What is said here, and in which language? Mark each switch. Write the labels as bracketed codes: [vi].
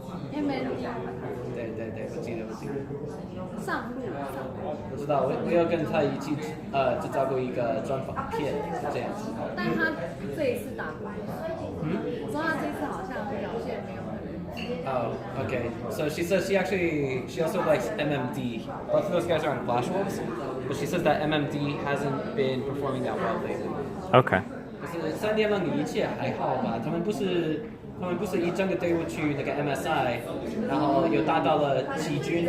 [zh] MND 对，我记得。上路。我知道，我要跟他一起制造过一个专访片，这样子。但他这一次打败了。我说他这次好像表现没有很。 [en] Oh, okay. So she says she also likes MMD. Both of those guys are on Flash Wolves, but she says that MMD hasn't been performing that well lately. Okay. [zh] 就是3联盟的一切还好吧？他们不是一整个队伍去那个 MSI， 然后又打到了季军。